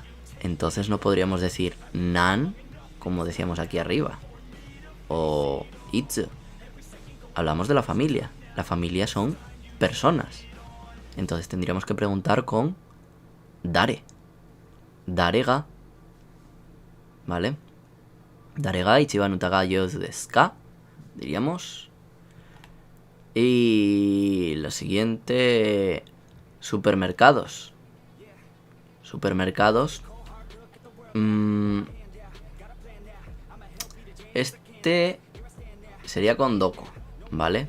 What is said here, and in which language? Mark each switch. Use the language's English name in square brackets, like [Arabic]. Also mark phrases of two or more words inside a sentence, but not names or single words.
[Spanish] Entonces no podríamos decir Nan, como decíamos aquí arriba, o Itsu. Hablamos de la familia. La familia son personas. Entonces tendríamos que preguntar con Dare. [Japanese] 誰が. ¿Vale? 誰が一番歌が上手ですか. [Spanish] Diríamos. Y lo siguiente, supermercados. Supermercados. Este sería con doko, ¿vale?